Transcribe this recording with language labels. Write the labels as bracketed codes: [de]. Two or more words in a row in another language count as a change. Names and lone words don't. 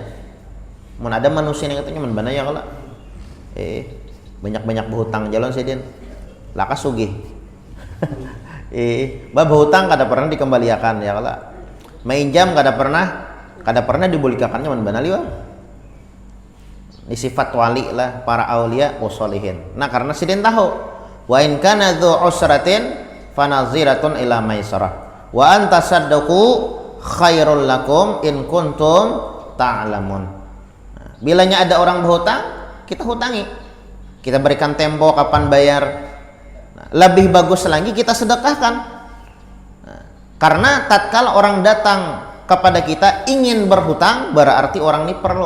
[bjn] Mun ada manusia yang katanya man bana ya kalau, banyak berhutang jalan sidin, lakas sugih. Berhutang kada pernah dikembalikan ya kalau, mainjam kada pernah dibulikakannya man bana liwa. [id] Ini sifat wali lah para [ar] aulia wassalihin. [id] Nah karena sidin tahu, [ar] وإن كان ذو عسرة فنظرة إلى ميسرة وأن تصدقوا خير لكم إن كنتم تعلمون. [id] Nah, bilanya ada orang berhutang, kita hutangi, kita berikan tempo kapan bayar. Nah, lebih bagus lagi kita sedekahkan. Nah, karena tatkala orang datang kepada kita ingin berhutang, berarti orang ini perlu.